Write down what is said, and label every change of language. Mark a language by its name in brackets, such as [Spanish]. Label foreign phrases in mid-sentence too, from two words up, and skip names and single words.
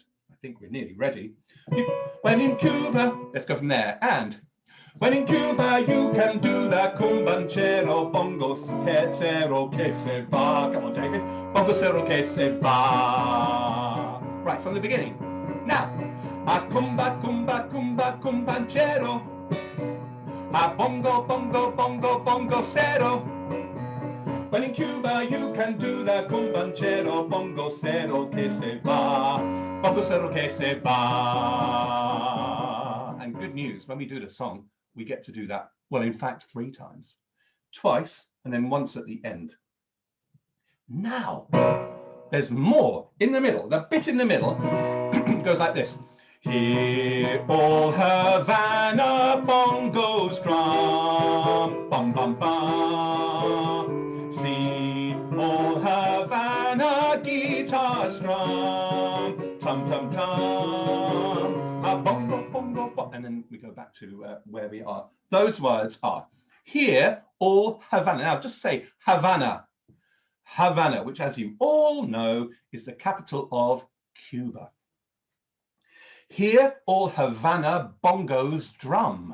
[English] I think we're nearly ready. When in Cuba, let's go from there. And when in Cuba, you can do that cumbanchero, [Spanish] bongo cero que se va. [English] Come on, David. [Spanish] Bongo cero que se va. [English] Right, from the beginning. [Spanish] Now, a cumba, cumba, cumba, cumbanchero. A bongo, bongo, bongo, bongo cero. [English] When in Cuba you can do that cumbanchero, [Spanish] bongo cero que se va. Bongo cero que se va. [English] And good news, when we do the song, we get to do that, well, in fact, 3 times. Twice, and then once at the end. Now, there's more in the middle. The bit in the middle goes like this. Hear all Havana bongos drum, bum bum bum. See all Havana guitars strum, tum tum tum. [Spanish] A bongo bongo bong. [English] And then we go back to where we are. Those words are hear all Havana. Now just say Havana. Havana, which as you all know is the capital of Cuba. Hear all Havana bongos drum.